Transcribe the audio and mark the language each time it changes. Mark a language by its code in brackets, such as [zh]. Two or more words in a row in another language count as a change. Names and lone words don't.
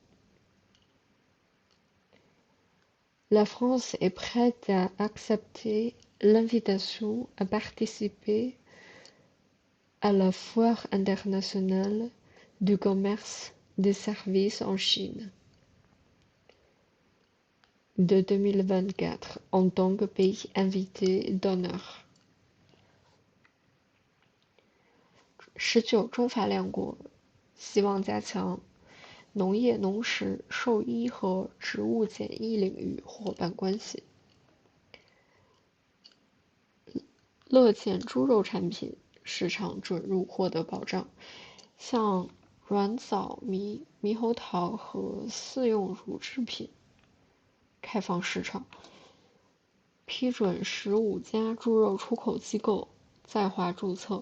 [fr] La France est prête à accepter l'invitation à participer à la Foire internationale du commerce des services en Chine de 2024 en tant que pays invité d'honneur. [zh] 19 中法两国希望加强农业、农食、兽医和植物检疫领域伙伴关系，乐见猪肉产品市场准入获得保障，向软枣、猕猴桃和饲用乳制品开放市场，批准15家猪肉出口机构在华注册。